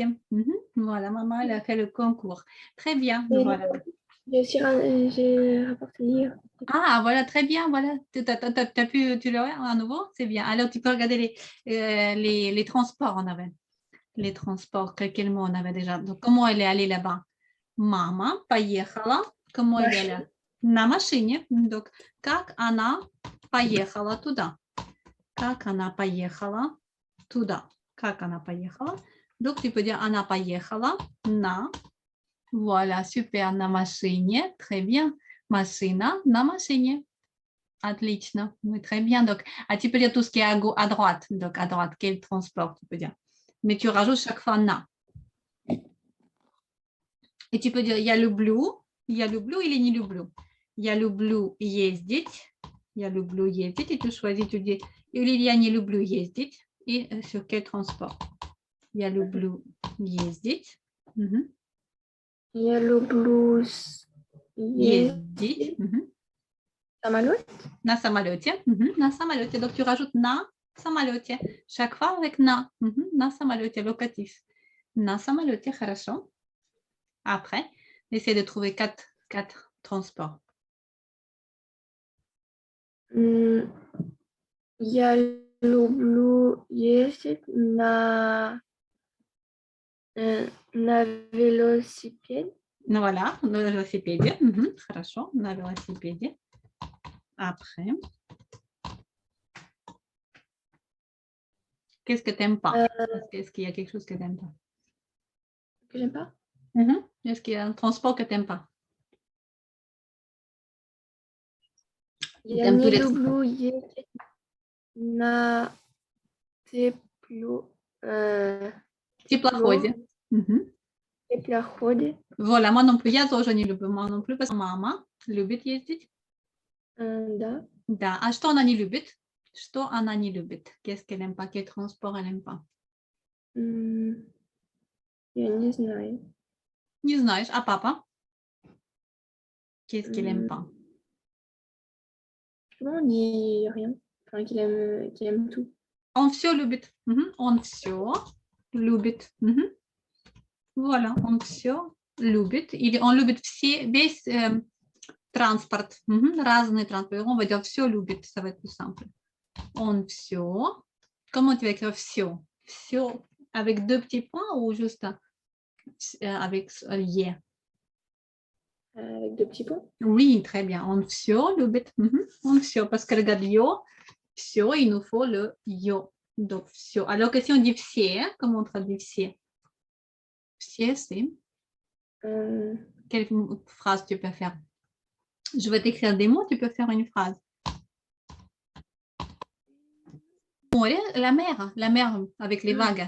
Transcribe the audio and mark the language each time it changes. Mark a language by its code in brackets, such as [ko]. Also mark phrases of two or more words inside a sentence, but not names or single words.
[fr] Voilà, maman, elle a fait le concours. Très bien, Et voilà. j'ai rapporté hier. Ah, voilà, très bien, voilà. T'as pu, tu l'as à nouveau? C'est bien. Alors, tu peux regarder les transports, on avait. Les transports, quel mot on avait déjà? Donc, comment elle est allée là-bas? [ru] Мама поехала. [fr] Comment elle est allée? [ru] На машине. Donc, как она поехала туда? Как она поехала туда? Как она поехала? [fr] Donc, tu peux dire [ru] она поехала на. [fr] Voilà, super, [ru] на машине. [fr] Très bien. [ru] Машина на машине. Отлично. [fr] Oui, très bien. Donc, tu peux dire tout ce qui est à droite. Donc, à droite, quel transport tu peux dire? Mais tu rajoutes chaque fois na. Et tu peux dire, il y a le blue [ru] или не люблю. Я люблю ездить. Я люблю ездить. [fr] Et tu choisis, tu dis, [ru] или я не люблю ездить. [fr] Et sur quel transport? [ru] Я люблю ездить. Я люблю Ездить. самолет. На самолете. На самолете. [fr] Donc, tu rajoutes [ru] на самолете. [fr] Chaque fois avec [ru] на. На самолете, locatif. На самолете, хорошо. [fr] Après, essaie de trouver quatre transports. [ru] Я люблю ездить на велосипеде. Voilà, на велосипеде. Хорошо, на велосипеде. [fr] Après. Qu'est-ce que tu n'aimes pas? Est-ce qu'il y a quelque chose que tu n'aimes pas? Que j'aime pas? Est-ce qu'il y a un transport que tu n'aimes pas? [ru] Я не люблю ездить на теплоходе. Теплоходе. [fr] Voilà, moi non plus, [ru] я тоже не люблю, [fr] moi non plus, parce que [ru] мама любит ездить. Да. Да, а что она не любит? Что она не любит? [fr] Qu'est-ce qu'elle n'aime pas? Quel transport elle n'aime pas? [ru] Я не знаю. Не знаешь, а папа? [fr] Qu'est-ce qu'il n'aime pas? On dit rien. Enfin, qu'il aime tout. [ru] Он все любит. Он все любит. Voilà, он все любит. Или он любит весь транспорт. Разный транспорт. [fr] On va dire [ru] все любит, [fr] ça va être plus simple. [ru] Он все. [fr] Comment tu vas écrire все? Все avec deux petits points ou juste avec yeah? Avec deux petits points? Oui, très bien. [ru] Он все любит. Он все. [fr] Parce que regarde yo, все, il nous faut le yo. Donc, все. Alors que si on dit все, comment on traduit все? Все, c'est... Quelle phrase tu peux faire? Je vais t'écrire des mots, tu peux faire une phrase. La mer avec les vagues.